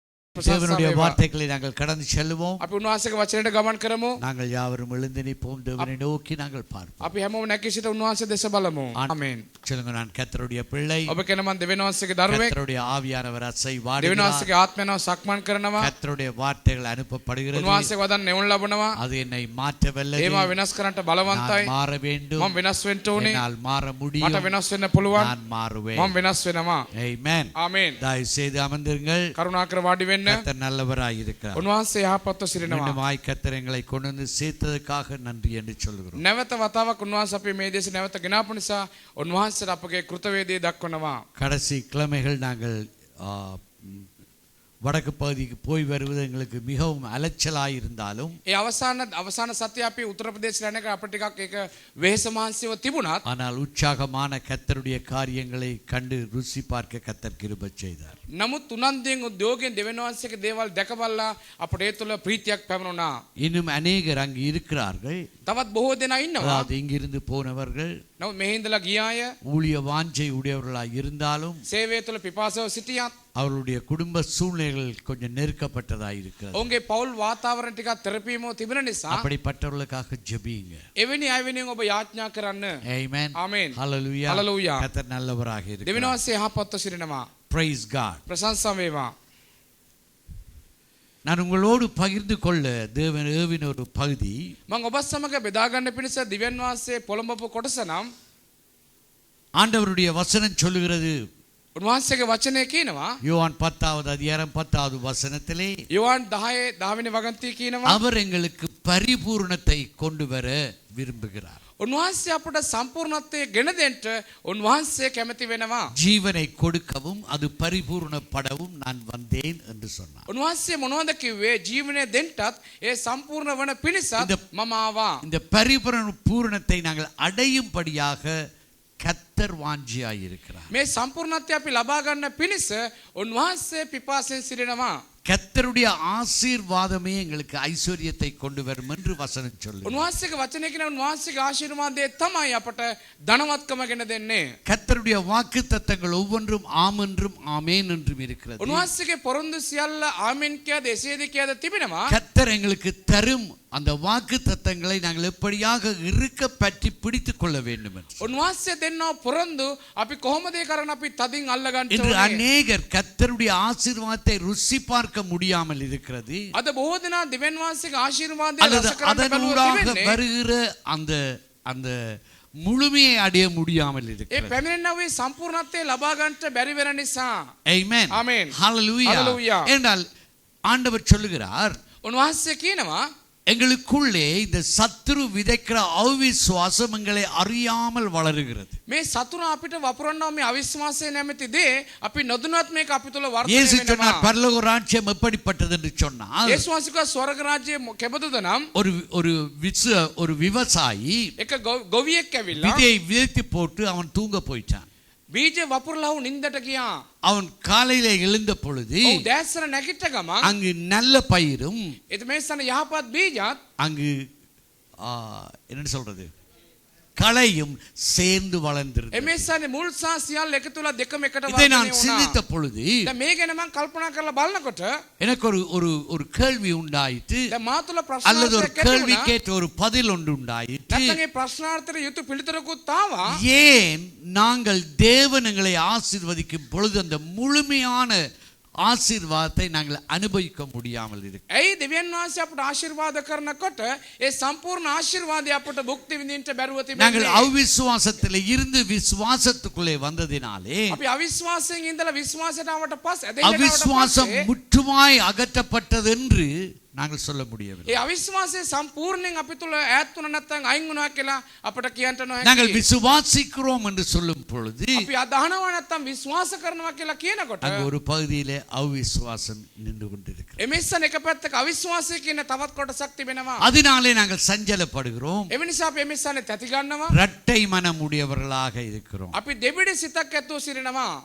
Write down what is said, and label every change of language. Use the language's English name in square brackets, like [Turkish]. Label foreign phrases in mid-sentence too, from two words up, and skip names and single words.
[Tamil] தேவனுடைய வார்த்தைகளை நாங்கள் கடந்து செல்வோம். [Sinhala] අපි උන්වහන්සේගේ වචනයට ගමන් කරමු. [Tamil] நாங்கள் யாவரும் எழுந்து நிற்போம். தேவனை நோக்கி நாங்கள் பார்ப்போம். [Sinhala] අපි හැමෝම නැගී සිට උන්වහන්සේ දෙස බලමු. ආමේන්. [Tamil] சொல்லுங்க, நான் கர்த்தருடைய பிள்ளை. [Sinhala] ඔබ කියන මම දෙවියන් වහන්සේගේ දරුවෙක්. [Tamil] கர்த்தருடைய ஆவியானவர் அசைவாடுகிறார். [Sinhala] දෙවියන් වහන්සේගේ ආත්මයව සක්මන් කරනවා. [Tamil] கர்த்தருடைய வார்த்தைகள் அனுப்பப்படுகிறது. [Sinhala] උන්වහන්සේ වදන් නෙවුන් ලබනවා. [Tamil] அது என்னை மாற்ற வல்லது. [Sinhala] ඒවා වෙනස් කරන්නට බලවන්තයි. [Tamil] நான் மாற வேண்டும். [Sinhala] මම වෙනස් වෙන්න ඕනේ. [Tamil] என்னால் மாற முடியும். [Sinhala] මට වෙනස් වෙන්න පුළුවන්. [Tamil] நான் மாறுவேன். [Sinhala] මම වෙනස් වෙනවා. [Tamil] ஆமென். [Sinhala] ආමේන්. [Tamil] தயவு செய்து அமர்ந்திருங்கள். [Sinhala] කරුණාකර වාඩි වෙන්න. [Tamil] கர்த்தர் நல்லவராய் இருக்கிறார். [Sinhala] උන්වහන්සේ යහපත්ව සිටිනවා. [Tamil] மீண்டுமாய் கர்த்தர் எங்களை கொண்டு வந்து சேர்த்ததற்காக நன்றி என்று சொல்கிறோம். [Sinhala] නැවත වතාවක් උන්වහන්සේ අපි මේ දේශ නැවත ගෙනාපු නිසා උන්වහන්සේට අපගේ කෘතවේදය දක්වනවා. [Tamil] கடைசி கிழமைகள் நாங்கள் வடக்கு பகுதிக்கு போய் வருவது எங்களுக்கு மிகவும் அலைச்சலாய் இருந்தாலும் [Sinhala] ඒ අවසාන සතිය අපි උත්තර ප්‍රදේශ යන එක අපිට ටිකක් ඒක වෙහෙස මහන්සියව තිබුණත් [Tamil] ஆனால் உற்சாகமான கர்த்தருடைய காரியங்களை கண்டு ருசி பார்க்க கர்த்தர் கிருபை செய்தார். [Sinhala] නමුත් උනන්දුවෙන් උද්‍යෝගයෙන් දෙවියන් වහන්සේගේ දේවල් දැකබල්ලා අපට ඒ තුළ ප්‍රීතියක් පැවරුණා. [Tamil] இன்னும் அநேகர் அங்கு இருக்கிறார்கள். [Sinhala] තවත් බොහෝ දෙනා ඉන්නවා. [Tamil] அதாவது இங்கிருந்து போனவர்கள் [Sinhala] නමුත් මෙහි ඉඳලා ගිය අය [Tamil] ஊழிய வாஞ்சை உடையவர்களாய் இருந்தாலும் [Sinhala] සේවය තුළ පිපාසව සිටියත් [Tamil] அவருடைய குடும்ப சூழ்நிலைகள் கொஞ்சம் நெருக்கப்பட்டதாய் இருக்கிறது. [Sinhala] ඔවුන්ගේ පෞල් වාතාවරණ ටිකක් තෙරපීමව තිබෙන නිසා [Tamil] அப்படிப்பட்டவர்களுக்காக ஜெபிங்க. [Sinhala] එවැනි අය වෙනුවෙන් ඔබ යාඥා කරන්න. [Tamil] ஆமென். [Sinhala] ආමේන්. [Tamil] ஹalleluya. [Sinhala] Hallelujah. [Tamil] கர்த்தர் நல்லவராக [Sinhala] දෙවියන් [Tamil] இருக்கிறார். [Sinhala] වහන්සේ යහපත්ව සිටිනවා. [English] Praise God. [Sinhala] ප්‍රශංසා වේවා. [Tamil] நான் உங்களோடு பகிர்ந்து கொள்ள தேவன் ஏவின ஒரு பகுதி [Sinhala] මම ඔබත් සමග බෙදා ගන්න පිණිස දිව්‍යන් වහන්සේ පොළඹපු කොටස නම් [Tamil] ஆண்டவருடைய வசனம் சொல்லுகிறது. [Sinhala] උන්වහන්සේගේ වචනය කියනවා [Tamil] யோவான் 10வது அதிகாரம் 10வது வசனத்திலே [Sinhala] යෝහන් 10 වෙනි වගන්තිය කියනවා [Tamil] அவர் எங்களுக்கு பரிபூரணத்தை கொண்டு வர விரும்புகிறார். [Sinhala] උන්වහන්සේ අපට සම්පූර්ණත්වයේ ගෙන දෙන්න උන්වහන්සේ කැමති වෙනවා. [Tamil] ஜீவனை கொடுக்கவும் அது பரிபூரணப்படவும் நான் வந்தேன் என்று சொன்னார். [Sinhala] උන්වහන්සේ මොනවද කිව්වේ? ජීවනය දෙන්නටත් ඒ සම්පූර්ණ වන පිණිසත් මම ආවා. [Tamil] இந்த பரிபூரணத்தை நாங்கள் அடையும்படியாக கர்த்தர் வாஞ்சியாய் இருக்கிறார். [Sinhala] මේ සම්පූර්ණත්වය අපි ලබා ගන්න පිණිස උන්වහන්සේ පිපාසයෙන් සිටිනවා. [Tamil] கர்த்தருடைய ஆசீர்வாதமே எங்களுக்கு ஐஸ்வர்யத்தை கொண்டு வரும் என்று வசனம் சொல்லுது. [Sinhala] උන්වහන්සේගේ වචනය කියන උන්වහන්සේගේ ආශිර්වාදය තමයි අපට ධනවත්කම ගෙන දෙන්නේ. [Tamil] கர்த்தருடைய வாக்குத்தத்தங்கள் ஒவ்வொன்றும் ஆம் என்றும் ஆமேன் என்றும் இருக்கிறது. [Sinhala] උන්වහන්සේගේ පොරොන්දු සියල්ල ආමෙන් කියද එසේද කියද තිබෙනවා. [Tamil] கர்த்தர் எங்களுக்கு தரும் அந்த வாக்குத்தத்தங்களை நாங்கள் எப்படியாக இருக்க பற்றி பிடித்துக் கொள்ள வேண்டும் என்று. [Sinhala] උන්වහන්සේ දෙන්නව පොරොන්දු අපි කොහොමද ඒ කරන්න අපි තදින් අල්ල ගන්න [Tamil] இன்று [Sinhala] ඕනේ. [Tamil] அநேகர் கர்த்தருடைய ஆசீர்வாதத்தை ருசி பார்க்க முடியாமல் இருக்கிறது. [Sinhala] අද බොහෝ දෙනා දෙවියන් වහන්සේගේ ආශිර්වාදය [Tamil] அல்லது [Sinhala] රස කරන්න [Tamil] அதனூடாக [Sinhala] බැලුවා [Tamil] வருகிற அந்த அந்த முழுமையை அடைய முடியாமல் [Sinhala] ඒ [Tamil] இருக்கிறது. [Sinhala] පැමිණෙනවේ සම්පූර්ණත්වයේ ලබා ගන්නට බැරි වෙන නිසා. [Tamil] Amen. [Sinhala] Amen. [Tamil] Hallelujah. [Sinhala] Hallelujah. [Tamil] என்றால் ஆண்டவர் சொல்லுகிறார், [Sinhala] උන්වහන්සේ කියනවා [Tamil] எங்களுக்குள்ளே இந்த சத்துரு விதைக்கிற அவிசுவாசம் எங்களை அறியாமல் வளருகிறது. [Sinhala] මේ සතුරු අපිට වපුරනවා මේ අවිශ්වාසය නැමැති දේ අපි නොදැනුවත් මේක අපි තුල වර්ධනය [Tamil] இயேசு [Sinhala] වෙනවා. [Tamil] சொன்னார், பரலோக ராஜ்யம் எப்படிப்பட்டது என்று சொன்னால், [Sinhala] යේසුස් වහන්සේ ස්වර්ග රාජ්‍යය කෙබඳුද නම් [Tamil] ஒரு விவசாயி [Sinhala] එක ගොවියෙක් ඇවිල්ලා [Tamil] விதையை விதைத்து போட்டு அவன் தூங்க போயிட்டான். [Sinhala] බීජ වපුරලා වුන් නින්දට ගියා. [Tamil] அவன் காலையில எழுந்த பொழுது [Sinhala] ඔව් දැස්සර නැගිට ගමන් [Tamil] அங்கு நல்ல பயிரும் [Sinhala] එත මේ සන යහපත් බීජත් [Tamil] அங்கு என்ன சொல்றது களையும் சேர்ந்து வளர்ந்திருந்தது. [Sinhala] එමේ සන මුල් සහ සියල්ල එකතුලා දෙකම එකට [Tamil] இதை [Sinhala] වර්ධනය [Tamil] நான் [Sinhala] වුණා. [Tamil] சிந்தித்த பொழுது [Sinhala] දැන් මේ ගැන මම කල්පනා කරලා බලනකොට [Tamil] எனக்கு ஒரு கேள்வி உண்டாயிற்று. [Sinhala] දැන් මා තුල [Tamil] அல்லது ஒரு [Sinhala] ප්‍රශ්නාර්ථයක් ඇති [Tamil] கேள்வி [Sinhala] වුණා. [Tamil] கேட்ட ஒரு பதில் ஒன்று உண்டாயிற்று. [Sinhala] නැත්නම් ඒ ප්‍රශ්නාර්ථයට යුතු පිළිතුරකුත් ආවා. [Tamil] ஏன் நாங்கள் தேவன் எங்களை ஆசீர்வதிக்கும் பொழுது அந்த முழுமையான ஆசீர்வாதத்தை நாங்கள் அனுபவிக்க முடியாமல் இருக்கு. [Sinhala] ඇයි දෙවියන් වහන්සේ අපට ආශිර්වාද කරනකොට ඒ සම්පූර්ණ ආශිර්වාදය අපට භුක්ති විඳින්න බැරුව [Tamil] நாங்கள் [Sinhala] තිබෙන්නේ? [Tamil] அவிசுவாசத்தில் இருந்து விசுவாசத்துக்குள்ளே வந்ததினாலே [Sinhala] අපි අවිශ්වාසයෙන් ඉඳලා විශ්වාසයට ආවට පස්සේ [Tamil] அவிசுவாசம் முற்றுமாய் அகற்றப்பட்டது என்று நாங்கள் சொல்ல முடியவில்லை. [Sinhala] ඒ අවිශ්වාසය සම්පූර්ණයෙන් අපි තුල ඈත් වුණා නැත්නම් අයින් වුණා කියලා අපට කියන්න [Tamil] நாங்கள் [Sinhala] නොහැකි. [Tamil] விசுவாசிக்கிறோம் என்று சொல்லும் பொழுது [Sinhala] අපි අදහනවා නැත්නම් විශ්වාස කරනවා කියලා කියනකොට [Tamil] அங்கு ஒரு பகுதியிலே அவிசுவாசம் நின்று கொண்டிருக்கிறது. [Sinhala] එමෙස්සන එක පැත්තක අවිශ්වාසය කියන තවත් කොටසක් තිබෙනවා. [Tamil] அதனாலே நாங்கள் சஞ்சலப்படுகிறோம். [Sinhala] ඒ නිසා අපි එමෙස්සනේ තැති ගන්නවා. [Tamil] இரட்டை மனம் உடையவர்களாக இருக்கிறோம். [Sinhala] අපි දෙබිඩි සිතක් ඇතුව සිටිනවා.